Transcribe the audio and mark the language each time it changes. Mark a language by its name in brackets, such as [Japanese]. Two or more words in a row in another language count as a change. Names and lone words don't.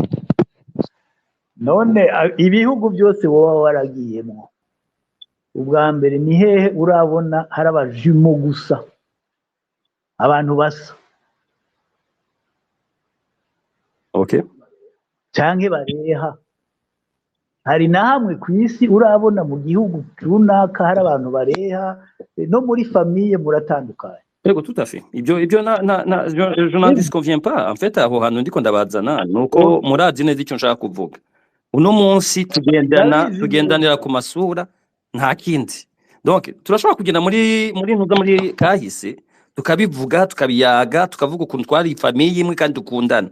[Rundi] None ibihugu byose wowe waragiyemo, ubwa mbere ni hehe urabona hari abajumo gusa, abantu basa? Okay. Canke bareha? Hari na hamwe ku isi urabona mu gihugu runaka hari abantu bareha? No muri famille muratandukanye. Yego, [French] tout à fait. Ibyo je n'en disconviens pas. En fait, [Rundi] aho hantu ndiko ndabazana nuko murazi neza icyo nshaka kuvuga. Uno munsi tugendanira ku masura nta kindi. Donc turashobora kugenda muri kahise tukabivuga, tukabiyaga, tukavuga ukuntu twari famille imwe kandi dukundana.